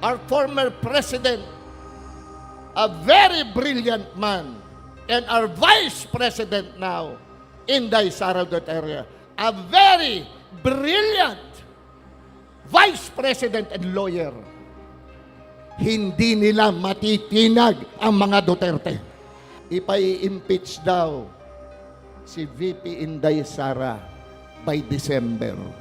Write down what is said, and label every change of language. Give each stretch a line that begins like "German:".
English: Our former president, a very brilliant man. And our vice president now, Inday Sara Duterte, a very brilliant vice president and lawyer.
Filipino: Hindi nila matitinag ang mga Duterte. Ipai-impeach daw si VP Inday Sara by December.